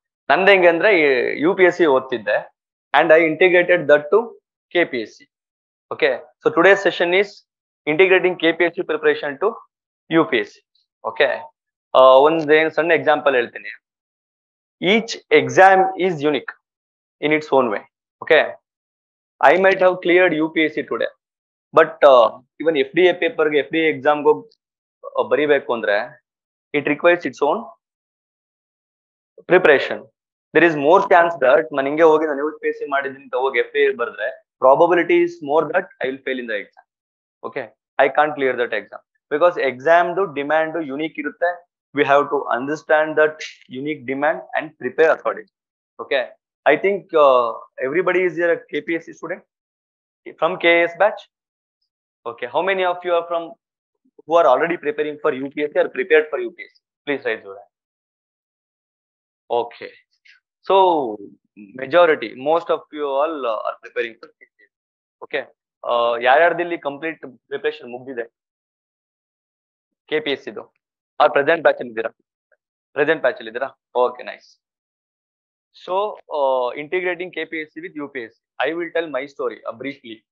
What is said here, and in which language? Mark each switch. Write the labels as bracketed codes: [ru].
[kn] ನಂದು ಹೆಂಗೆ ಅಂದ್ರೆ UPSC ಓದ್ತಿದ್ದೆ [en] And I integrated that to KPSC. Okay, so today's session is integrating KPSC preparation to UPSC. [kn] Okay, ಒಂದು ಸಣ್ಣ ಎಕ್ಸಾಂಪಲ್ ಹೇಳ್ತೀನಿ. [en] Each exam is unique in its own way. Okay, I might have cleared UPSC today, but even FDA paper ಗೆ FDA exam go [kn] ಬರಿಬೇಕು ಅಂದ್ರೆ [en] it requires its own preparation. There is more chance that [kn] ನಾನು ಹಿಂಗೆ ಹೋಗಿ ನಾನು UPSC ಮಾಡಿದ್ದೀನಿ ಅಂತ ಹೋಗಿ FDA ಬರೆದ್ರೆ [en] probability is more that I will fail in the exam. Okay, I can't clear that exam because exam do demand do unique [kn] irutte. [en] We have to understand that unique demand and prepare accordingly. Okay, I think everybody is here a KPSC student from KAS batch. Okay, how many of you are from who are already preparing for UPSC or prepared for UPSC? Please raise your hand. Okay, so majority, most of you all are preparing for KPSC. [kn] Okay, ಯಾರ್ಯಾರ್ದಲ್ಲಿ complete preparation ಮುಗ್ದಿದೆ KPSC ದು? Present batch ಅಲ್ಲಿ ಇದ್ದೀರಾ? Present batch ಅಲ್ಲಿ ಇದ್ದೀರಾ? Okay, nice. [en] So integrating KPSC with UPSC, I will tell my story briefly.